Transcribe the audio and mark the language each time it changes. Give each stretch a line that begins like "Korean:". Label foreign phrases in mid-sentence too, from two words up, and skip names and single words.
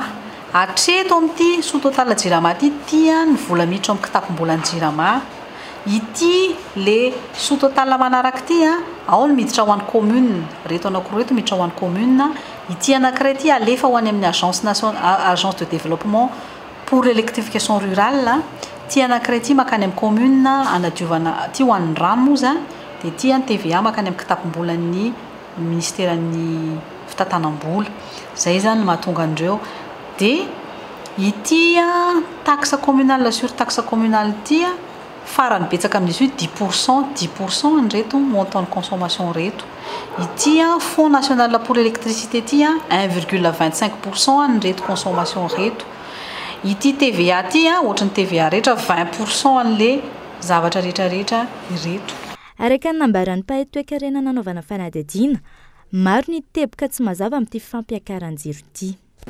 Malagasy: Hatreto amin'ity
French: sous total
Malagasy: jirama ty ny vola miditra amin'ny kitapom-bolan'ny jirama. Ity
French: le sous total
Malagasy: manaraka ty ao ny miditra ho an'ny commune, reto anankiroa reto miditra ho an'ny commune. Ity anankiray ty alefa ho any amin'ny
French: agence de développement pour l'électrification rurale.
Malagasy: Ty anankiray ty makany amin'ny commune anadiovana ty ho an'ny rano moa zany, dia ty ny TVA makany amin'ny kitapom-bolan'ny ministèran'ny fitantanam-bola. Zay zany mahatonga andreo. Dia ity
French: taxe communale sur taxe communale
Malagasy: ity farany betsaka amin'izy io 10% ny reto
French: montant de consommation
Malagasy: reto. Ity
French: fonds national pour l'électricité
Malagasy: ity 1,25% ny reto consommation reto. Ity TVA ty ohatran'ny TVA rehetra 20% an'le zavatra rehetrarehetra ireto. Araka ny nambaran'ny mpahay-toekarena nanaovana fanadihadiana, maro ny teboka tsy mazava amin'ity fampiakaran-jiro ity.